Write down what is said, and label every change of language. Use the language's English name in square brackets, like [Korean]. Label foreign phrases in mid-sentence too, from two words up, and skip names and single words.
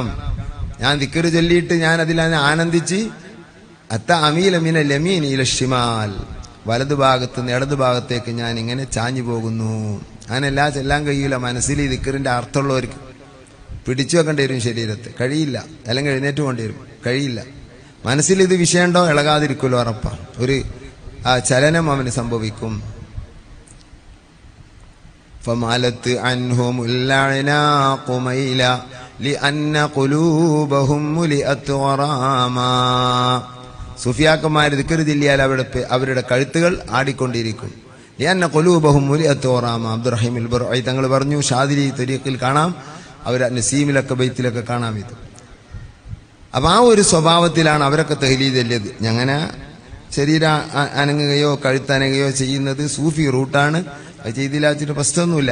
[Malayalam] ഞാൻ ദിക്ർ ചൊല്ലിയിട്ട് ഞാൻ അതിൽ ആനന്ദിച്ച് [Arabic] أتمايل من اليمين إلى الشمال, [Malayalam] വലതു ഭാഗത്ത് നിന്ന് ഇടതു ഭാഗത്തേക്ക് ഞാൻ ഇങ്ങനെ ചാഞ്ഞു പോകുന്നു. അങ്ങനെല്ലാ ചെല്ലാൻ കഴിയില്ല. മനസ്സിൽ ഈ ദിക്റിന്റെ അർത്ഥമുള്ളവർക്ക് പിടിച്ചു വെക്കേണ്ടി വരും. ശരീരത്തെ കഴിയില്ല, അല്ലെങ്കിൽ എഴുന്നേറ്റ് കൊണ്ടി വരും, കഴിയില്ല. മനസ്സിൽ ഇത് വിഷയമുണ്ടോ ഇളകാതിരിക്കുമല്ലോ, ഉറപ്പാ. ഒരു ചലനം അവന് സംഭവിക്കും. [Arabic] فمالت عنهم العناق ميلا لأن قلوبهم ملئت غراما. [Malayalam] സുഫിയാക്കന്മാർ ദിക്ർ ചൊല്ലിയാൽ അവരുടെ കഴുത്തുകൾ ആടിക്കൊണ്ടിരിക്കും. [Arabic] لأن قلوبهم ملئت غراما. [Malayalam] അബ്ദുറഹീം അൽ-ബർഈ തങ്ങൾ പറഞ്ഞു, ഷാദിലി തരീഖിൽ കാണാം, അവർ നസീമിലൊക്കെ ബൈത്തിലൊക്കെ കാണാം ഇത്. അപ്പൊ ആ ഒരു സ്വഭാവത്തിലാണ് അവരൊക്കെ തഹ്ലീൽ ചൊല്ലിയത്. അങ്ങനെ ശരീരം അനങ്ങുകയോ കഴുത്തനങ്ങുകയോ ചെയ്യുന്നത് സൂഫി റൂട്ടാണ്. അത് ചെയ്തില്ലാച്ചിട്ട് പ്രശ്നമൊന്നുമില്ല.